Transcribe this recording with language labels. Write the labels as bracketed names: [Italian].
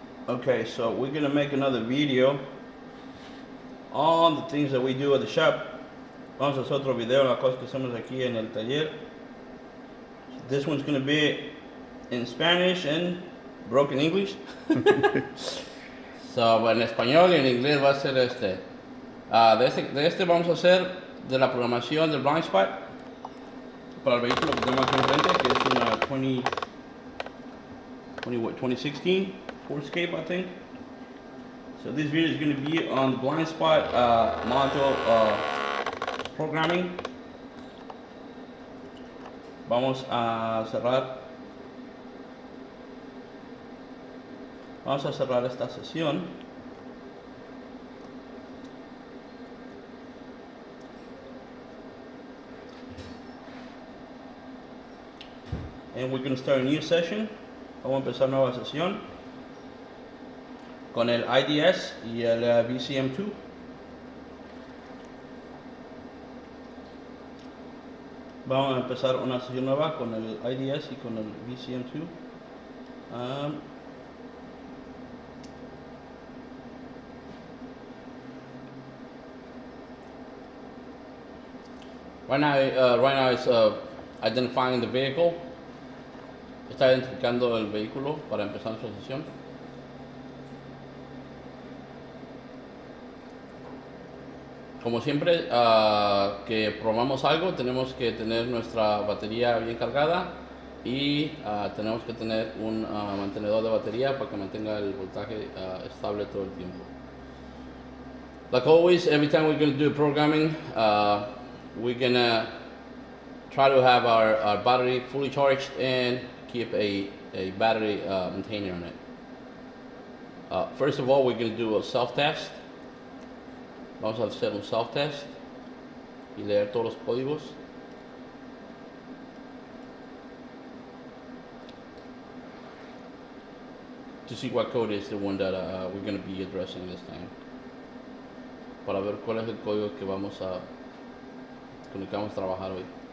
[English] Okay, so we're gonna make another video on the things that we do at the shop. [Spanish] Vamos a hacer otro video en las cosas que hacemos aquí en el taller. [English] This one's gonna be in Spanish and broken English. [Spanish] So, en español y en inglés va a ser este. De este vamos a hacer de la programación del blind spot para el vehículo que tenemos aquí enfrente, que es una 2016 Ford Escape, [English] I think. So this video is going to be on the blind spot module programming. [Spanish] Vamos a cerrar esta sesión. [English] And we're going to start a new session. [Spanish] Vamos a empezar nueva sesión con el IDS y el VCM2. Vamos a empezar una sesión nueva con el IDS y con el VCM2. [English] Right now it's identifying the vehicle. [Spanish] Está identificando el vehículo para empezar nuestra sesión. Como siempre que probamos algo, tenemos que tener nuestra batería bien cargada y tenemos que tener un mantenedor de batería para que mantenga el voltaje estable todo el tiempo. [English] Like always, every time we're going to do programming, we're going to try to have our battery fully charged and keep a battery maintainer on it. First of all, we're going to do a self-test. [Spanish] Vamos a hacer un self-test y leer todos los códigos. [English] To see what code is the one that we're going to be addressing this time. [Spanish] Para ver cuál es el código que con el que vamos a trabajar hoy.